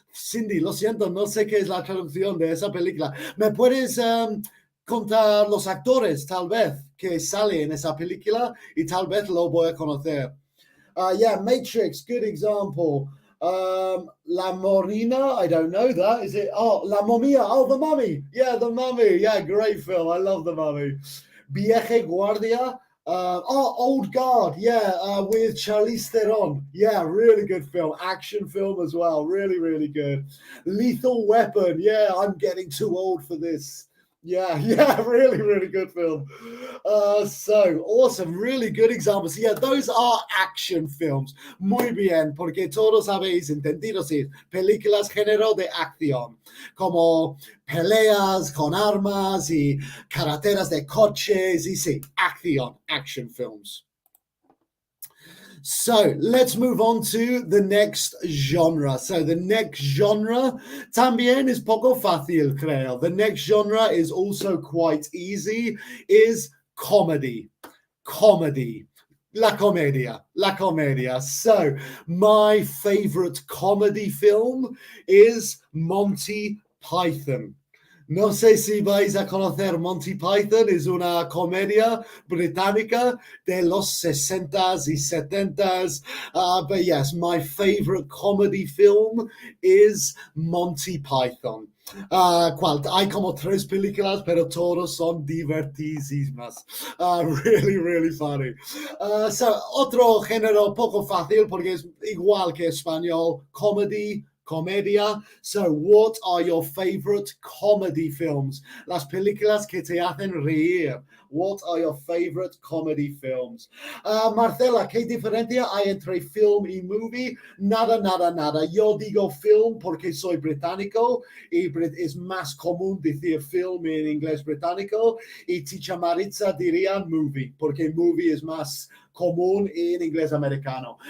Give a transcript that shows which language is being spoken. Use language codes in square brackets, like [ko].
[es] Cindy, lo siento, no sé qué es la traducción de esa película. ¿Me puedes contar los actores, tal vez, que sale en esa película y tal vez lo voy a conocer? [en] Yeah, Matrix, good example. La Morina, I don't know that. Is it? Oh, La Momia. Oh, The Mummy. Yeah, The Mummy. Yeah, great film. I love The Mummy. [es] Vieja Guardia. Old Guard. [en] Yeah, with Charlize Theron. Yeah, really good film. Action film as well. Really, really good. Lethal Weapon. Yeah, I'm getting too old for this. Yeah, really, really good film. So awesome, really good examples. Yeah, those are action films. [es] Muy bien, porque todos habéis entendido, sí, películas género de acción, como peleas con armas y carreteras de coches, y sí, acción, action films. [en] So let's move on to the next genre. So the next genre [es] también es poco fácil, creo. [en] The next genre is also quite easy, is comedy. Comedy. La comedia. So my favorite comedy film is Monty Python. [es] No sé si vais a conocer Monty Python, es una comedia británica de los 60s y 70s. [en] But yes, my favorite comedy film is Monty Python. [es] Hay como 3 películas, pero todos son divertidísimas. [en] Really, really funny. [es] So, otro género poco fácil porque es igual que español, comedy, comedia. [en] So, what are your favorite comedy films? [es] Las películas que te hacen reír. [en] What are your favorite comedy films? [es] Marcela, ¿qué diferencia hay entre film y movie? Nada. Yo digo film porque soy británico y es más común decir film en inglés británico, y Teacher Maritza diría movie porque movie es más común en inglés americano.